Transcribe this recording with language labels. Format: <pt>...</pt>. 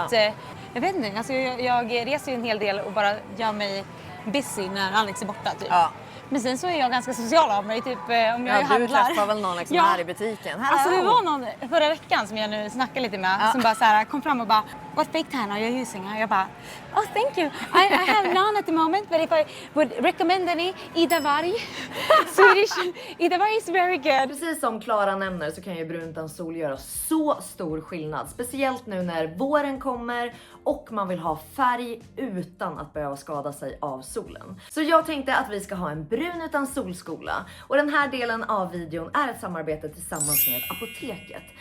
<sv>att, jag vet inte, alltså, jag reser ju en hel del och bara gör mig busy när Alex är borta typ. Ja. Men sen så är jag ganska social av mig, typ om jag Ja, du handlar. träffar väl någon liksom här i butiken?</sv> <en>Hello.</en> <sv>Alltså det var någon förra veckan som jag nu snackade lite med som bara så här, kom fram och bara</sv> <en>"What fake tan are you using?"</en> <sv>Och jag bara</sv> <en>"Oh thank you, I have none at the moment but if I would recommend any, Ida Varg." Swedish, Ida Varg is very good.</en> <sv>Precis som Klara nämner så kan ju brunt utan sol göra så stor skillnad. Speciellt nu när våren kommer och man vill ha färg utan att behöva skada sig av solen. Så jag tänkte att vi ska ha en brun utan solskola. Och den här delen av videon är ett samarbete tillsammans med Apoteket.</sv>